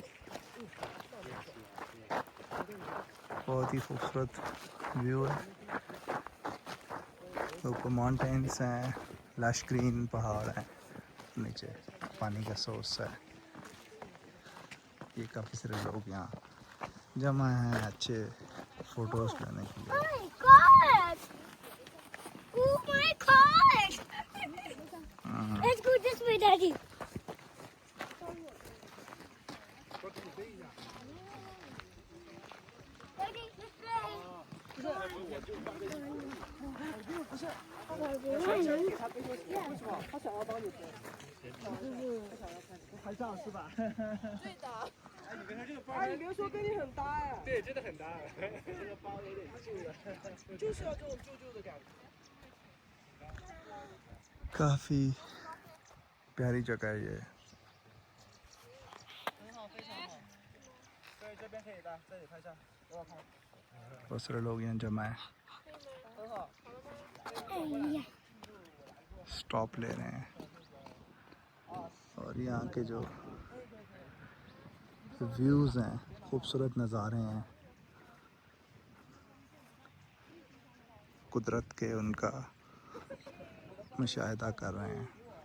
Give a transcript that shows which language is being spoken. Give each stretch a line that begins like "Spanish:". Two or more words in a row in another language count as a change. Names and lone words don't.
Hindi: बहुत ही खूबसूरत व्यू है। ऊपर माउंटेन्स हैं,
English: lush green
Hindi: पहाड़ हैं, नीचे पानी का सोर्स है। ये काफ़ी सारे लोग यहाँ जमा हैं अच्छे फोटोज लेने के लिए।
English: Oh my god! Oh my god! Let's go this way, Daddy. Daddy, this way.
Chinese: 哎，你别说跟你很搭哎。对，真的很搭。这个包有点旧了，就是要这种旧旧的感觉。
Hindi: काफ़ी प्यारी जगह है ये।
Chinese: 很好，非常好。对，这边可以的，这里拍照，给我拍。
Hindi: बहुत सारे लोग यहाँ जमा है,
Chinese: 很好。
Hindi: स्टॉप ले रहे हैं और यहाँ के जो व्यूज़ हैं, खूबसूरत नज़ारे हैं कुदरत के, उनका मुशाहिदा कर रहे हैं।